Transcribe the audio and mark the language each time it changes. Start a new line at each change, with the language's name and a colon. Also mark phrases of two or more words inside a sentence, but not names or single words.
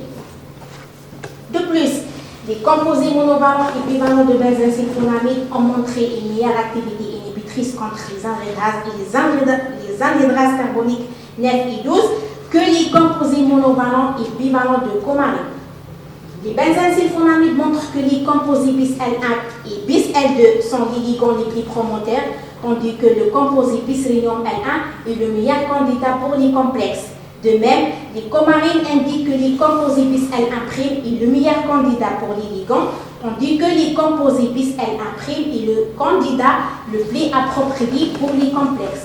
French: De plus, les composés monovalents et bivalents de benzène-sulfonamide ont montré une meilleure activité inhibitrice contre les anhydrases carboniques 9 et 12 que les composés monovalents et bivalents de coumarine. Les benzène-sulfonamides montrent que les composés bis L1 et bis L2 sont les ligands les plus promoteurs, tandis que le composé bis rhénium L1 est le meilleur candidat pour les complexes De même, les comarines indiquent que les composés bis L' est le meilleur candidat pour les ligands, tandis que les composés bis L' est le candidat le plus approprié pour les complexes.